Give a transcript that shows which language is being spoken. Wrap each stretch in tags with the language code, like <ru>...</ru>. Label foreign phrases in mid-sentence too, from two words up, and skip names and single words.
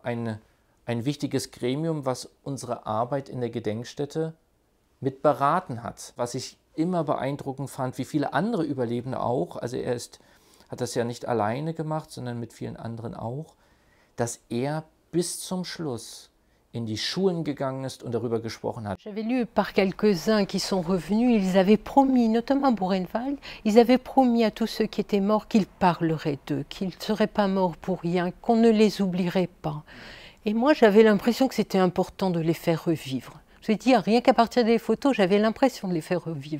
<de>Ein wichtiges Gremium, was unsere Arbeit in der Gedenkstätte mit beraten hat. Was ich immer beeindruckend fand, wie viele andere Überlebende auch, also er hat das ja nicht alleine gemacht, sondern mit vielen anderen auch, dass er bis zum Schluss in die Schulen gegangen ist und darüber gesprochen hat.</de> <fr>J'avais lu par quelques-uns qui sont revenus, ils avaient promis, notamment Buchenwald, ils avaient promis à tous ceux qui étaient morts qu'ils parleraient d'eux, qu'ils ne seraient pas morts pour rien, qu'on ne les oublierait pas. Et moi, j'avais l'impression que c'était important de les faire revivre. Je veux dire, rien qu'à partir des photos, j'avais l'impression de les faire revivre.</fr>